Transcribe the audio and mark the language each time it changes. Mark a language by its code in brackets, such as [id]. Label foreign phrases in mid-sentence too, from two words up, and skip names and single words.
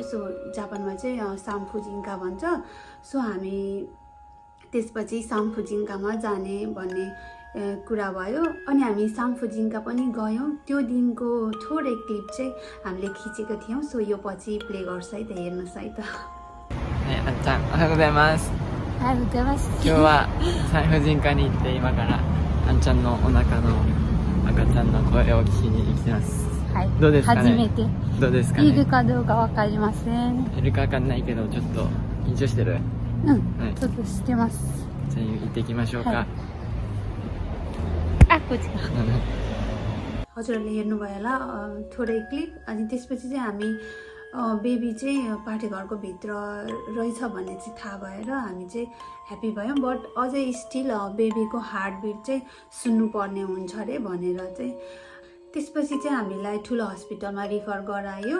[ne] सो जापानमा चाहिँ सामफुजिङ्का भन्छ। सो हामी त्यसपछि सामफुजिङ्कामा जाने भन्ने कुरा भयो अनि हामी सामफुजिङ्का पनि गयौँ। त्यो दिनको थोरै क्लिप चाहिँ हामीले खिचेको थियौँ। सो यो पछि प्ले गर्छ है त, हेर्नुहोस् है त। [ja] あんちゃん、おはようございます。おはようございます。今日は産婦人科に行って今からあんちゃんのお腹の赤ちゃんの声を聞きに行きます。はい。どうですかね。初めて。どうですかね。いるかどうかわかりません。いるかわかんないけどちょっと緊張してる。うん。はい。ちょっとしてます。じゃあ行ってきましょうか。はいあ、こっちか。 [ne] हजुरहरूले हेर्नुभयो होला थोरै क्लिप। अनि त्यसपछि चाहिँ हामी बेबी चाहिँ पाठेघरको भित्र रहेछ भन्ने चाहिँ थाहा भएर हामी चाहिँ ह्याप्पी भयौँ। बट अझै [en] still babyको heartbeat [ne] चाहिँ सुन्नुपर्ने हुन्छ अरे भनेर चाहिँ त्यसपछि चाहिँ हामीलाई ठुलो [en] hospitalमा refer [ne] गरायो।